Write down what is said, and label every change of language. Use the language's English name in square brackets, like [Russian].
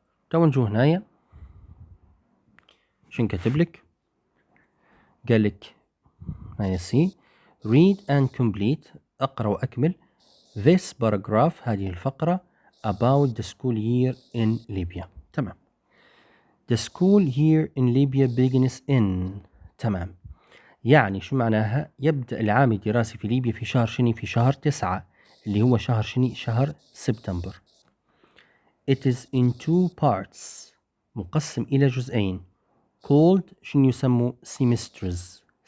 [Arabic] تو نجو هنايا شن كاتب لك؟ قال لك هنايا سي [English] read and complete [Arabic] أقرأ وأكمل [English] this paragraph [Arabic] هذه الفقرة [English] about the school year in Libya. [Arabic] تمام. [English] The school year in Libya begins in. [Arabic] تمام. يعني شو معناها؟ يبدأ العام الدراسي في ليبيا في شهر شني؟ في شهر 9 اللي هو شهر شني؟ شهر سبتمبر. [English] It is in two parts [Arabic] مقسم إلى جزئين [English] called [Arabic] شنو يسموا؟ [English] semesters.